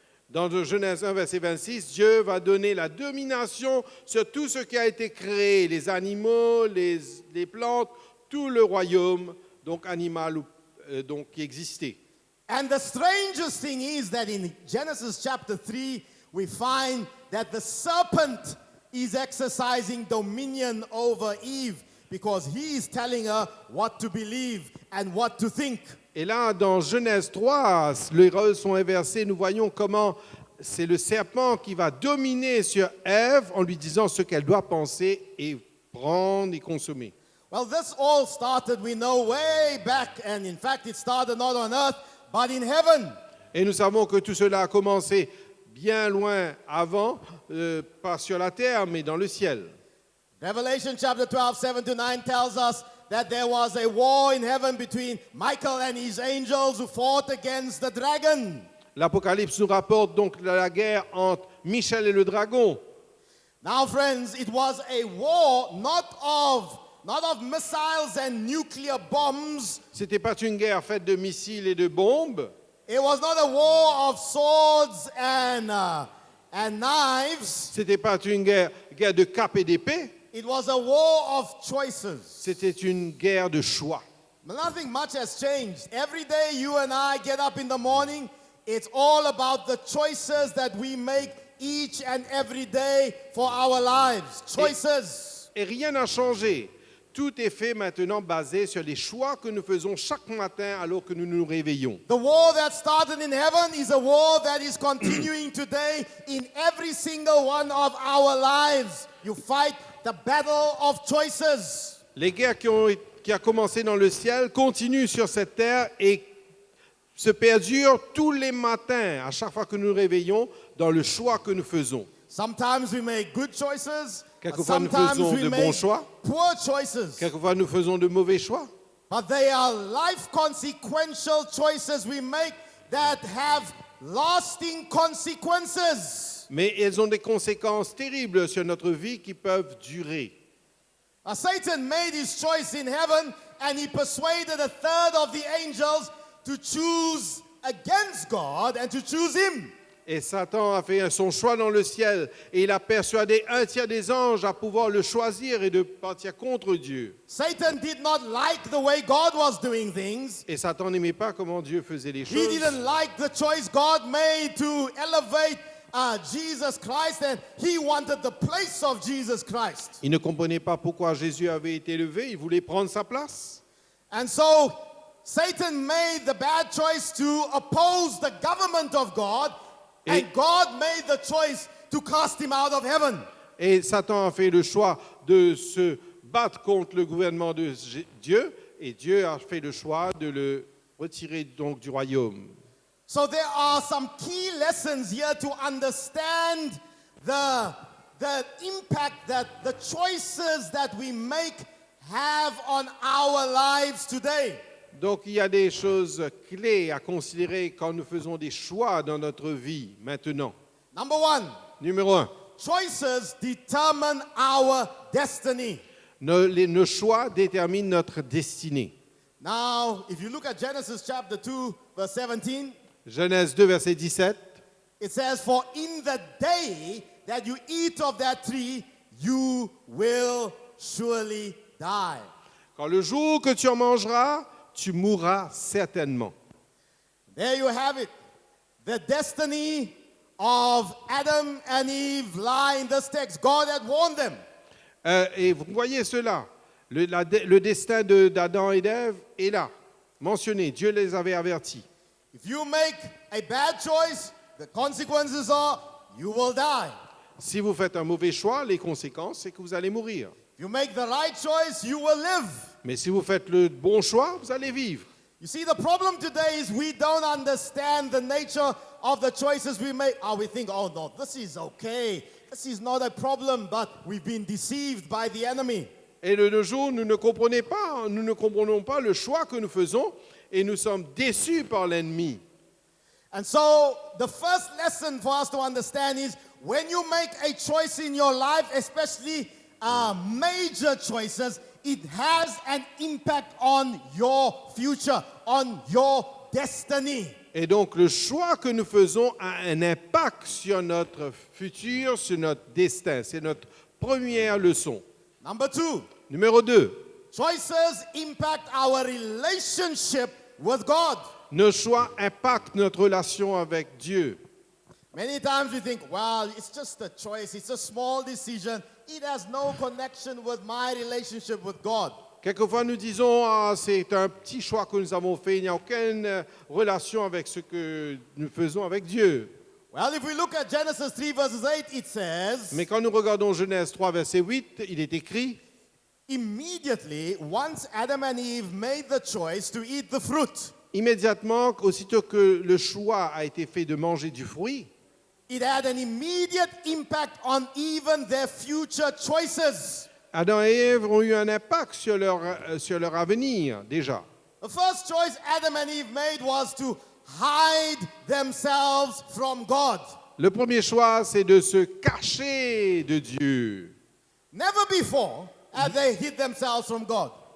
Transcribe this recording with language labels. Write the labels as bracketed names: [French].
[French] dans Genèse 1, verset 26, Dieu va donner la domination sur tout ce qui a été créé, les animaux, les plantes, tout le royaume, donc animal donc, qui existait. [English] And the strangest thing is that in Genesis chapter 3, we find that the serpent is exercising dominion over Eve because he is telling her what to believe and what to think. [French] Et là, dans Genèse 3, les rôles sont inversés. Nous voyons comment c'est le serpent qui va dominer sur Ève en lui disant ce qu'elle doit penser et prendre et consommer. [English] Well, this all started, we know, way back, and in fact, it started not on earth, but in heaven. [French] Et nous savons que tout cela a commencé bien loin avant, pas sur la terre, mais dans le ciel. [English] Revelation chapter 12, 7 to 9 tells us that there was a war in heaven between Michael and his angels who fought against the dragon. [French] L'Apocalypse nous rapporte donc la guerre entre Michel et le dragon. [English] Now, friends, it was a war not of missiles and nuclear bombs. [French] C'était pas une guerre faite de missiles et de bombes. [English] It was not a war of swords and knives. [French] C'était pas une guerre de cap et d'épée. [English] It was a war of choices. [French] C'était une guerre de choix. [English] Nothing much has changed. Every day you and I get up in the morning, it's all about the choices that we make each and every day for our lives. Choices. [French] Et rien n'a changé. Tout est fait maintenant basé sur les choix que nous faisons chaque matin alors que nous nous réveillons. [English] The war that started in heaven is a war that is continuing today in every single one of our lives. You fight the battle of choices. [French] Les guerres qui ont commencé dans le ciel continuent sur cette terre et se perdurent tous les matins, à chaque fois que nous nous réveillons, dans le choix que nous faisons. [English] Sometimes we make good choices. [French] Quelquefois, nous [English] Sometimes [French] faisons [English] we [French] de bons [English] make [French] choix. [English] poor choices. [French] Quelquefois, nous faisons de mauvais choix. [English] But they are life consequential choices we make that have lasting consequences. [French] Mais elles ont des conséquences terribles sur notre vie qui peuvent durer. [English] Satan made his choice in heaven and he persuaded a third of the angels to choose against God and to choose him. [French] Et Satan a fait son choix dans le ciel et il a persuadé un tiers des anges à pouvoir le choisir et de partir contre Dieu. [English] Satan did not like the way God was doing things. [French] Et Satan n'aimait pas comment Dieu faisait les [English] He [French] choses. [English] didn't like the choice God made to elevate Jesus Christ, and he wanted the place of Jesus Christ. [French] Il ne comprenait pas pourquoi Jésus avait été élevé, il voulait prendre sa place. [English] And so Satan made the bad choice to oppose the government of God, and God made the choice to cast him out of heaven. [French] Et Satan a fait le choix de se battre contre le gouvernement de Dieu, et Dieu a fait le choix de le retirer donc du royaume. [English] So there are some key lessons here to understand the impact that the choices that we make have on our lives today. [French] Donc il y a des choses clés à considérer quand nous faisons des choix dans notre vie maintenant. [English] Number one, [French] Numéro 1, [English] choices determine our destiny. [French] nos choix déterminent notre destinée. [English] Now, if you look at Genesis chapter 2, verse 17, [French] Genèse 2, verset 17. [English] it says, "For in the day that you eat of that tree, you will surely die." [French] Quand le jour que tu en mangeras, tu mourras certainement. [English] There you have it. The destiny of Adam and Eve lie in this text. God had warned them. [French] Et vous voyez cela, le destin d'Adam et d'Ève est là, mentionné. Dieu les avait avertis. [English] If you make a bad choice, the consequences are you will die. [French] Si vous faites un mauvais choix, les conséquences, c'est que vous allez mourir. [English] If you make the right choice, you will live. [French] Mais si vous faites le bon choix, vous allez vivre. [English] You see, the problem today is we don't understand the nature of the choices we make. We think, oh no, this is okay. This is not a problem, but we've been deceived by the enemy. [French] Et de nos jours, nous ne comprenons pas le choix que nous faisons et nous sommes déçus par l'ennemi. [English] And so the first lesson for us to understand is when you make a choice in your life, especially major choices, it has an impact on your future, on your destiny. [French] Et donc, le choix que nous faisons a un impact sur notre futur, sur notre destin. C'est notre première leçon. [English] Number two, [French] Numéro 2, [English] choices impact our relationship with God. [French] nos choix impactent notre relation avec Dieu. [English] Many times we think, well, it's just a choice, it's a small decision. It has no connection with my relationship with God. [French] Quelquefois, nous disons, c'est un petit choix que nous avons fait, il n'y a aucune relation avec ce que nous faisons avec Dieu. [English] Well, if we look at Genesis 3 verses 8, it says, [French] Mais quand nous regardons Genèse 3, verset 8, il est écrit, [English] immediately, once Adam and Eve made the choice to eat the fruit, [French] immédiatement, aussitôt que le choix a été fait de manger du fruit, [English] it had an immediate impact on even their future choices. [French] Adam et Ève ont eu un impact sur leur avenir déjà. [English] The first choice Adam and Eve made was to hide themselves from God. [French] Le premier choix, c'est de se cacher de Dieu. [English] Never before had they hid themselves from God.